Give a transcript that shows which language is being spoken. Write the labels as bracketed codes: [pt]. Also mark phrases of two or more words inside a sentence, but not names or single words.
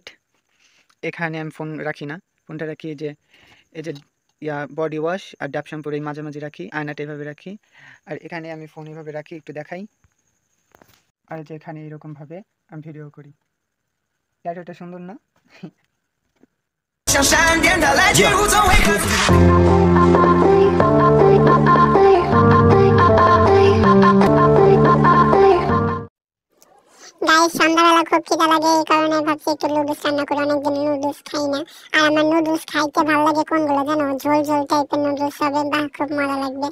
[bn] এখানে আমি ফোন রাখি না, ফোনটা রাখি এই যে [en] body wash [bn] আর ডাব শ্যাম্পুর এই মাঝামাঝি রাখি, আয়নাটা এভাবে রাখি। আর এখানে আমি ফোন এভাবে রাখি, একটু দেখাই। আর যে এখানে এইরকমভাবে আমি ভিডিও করি। এটা সুন্দর না? [zh] 像闪电的来去无从为何。 [bn] গাইস সন্ধ্যাবেলা খুব খিদা লাগে, এই কারণে ভাবছি একটু নুডলস রান্না করে, অনেকদিন নুডলস খাই না। আর আমার নুডলস খাইতে ভালো লাগে কোনগুলো জানো? ঝোল ঝোল টাইপের নুডলস হবে, বাহ খুব মজা লাগবে।